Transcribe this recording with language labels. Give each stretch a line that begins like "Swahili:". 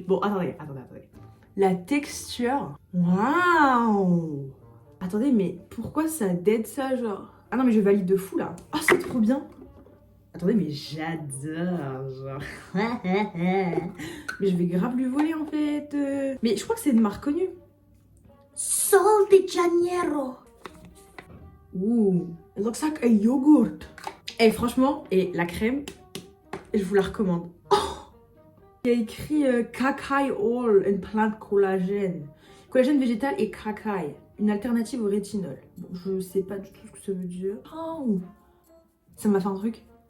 French: Bon, attendez. La texture. Waouh. Attendez, mais pourquoi ça dead ça, genre? Ah non, mais je valide de fou, là. Ah, c'est trop bien. Attendez, mais j'adore, genre. Mais je vais grave lui voler, en fait. Mais je crois que c'est une marque connue. Sol de Janeiro.
English: Ouh, it looks like a yogurt.
French: Et franchement, et la crème, je vous la recommande. Oh, il y a écrit Kakai Oil and Plant Collagène. Collagène végétal et Kakai. Une alternative au rétinol. Bon, je sais pas du tout ce que ça veut dire. Oh, ça m'a fait un truc.